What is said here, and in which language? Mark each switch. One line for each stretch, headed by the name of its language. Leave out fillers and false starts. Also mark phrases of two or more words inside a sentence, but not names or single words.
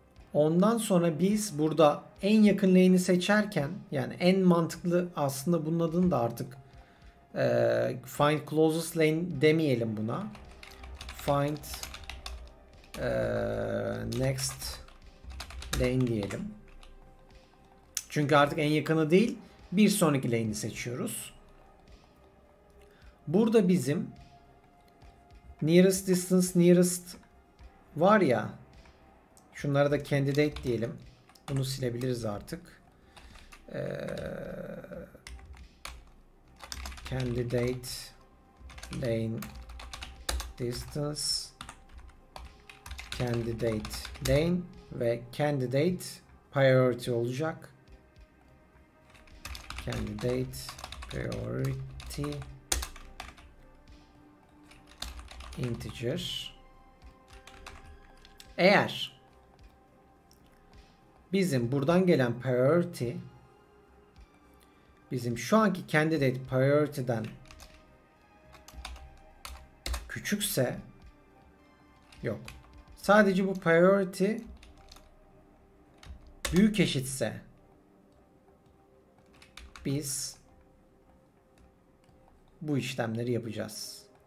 Turkish: Ondan sonra biz burada en yakın lane'i seçerken, yani en mantıklı aslında, bunun adını da artık
English: find closest lane
Turkish: demeyelim buna.
English: Find next lane diyelim.
Turkish: Çünkü artık en yakını değil, bir sonraki lane'i seçiyoruz. Burada bizim
English: nearest distance nearest
Turkish: var ya, şunlara da candidate diyelim. Bunu silebiliriz artık.
English: Candidate lane distance, candidate lane ve candidate priority olacak. Candidate priority integer.
Turkish: Eğer bizim buradan gelen priority bizim şu anki
English: candidate priority'den
Turkish: küçükse, yok, sadece bu priority büyük eşitse biz bu işlemleri yapacağız.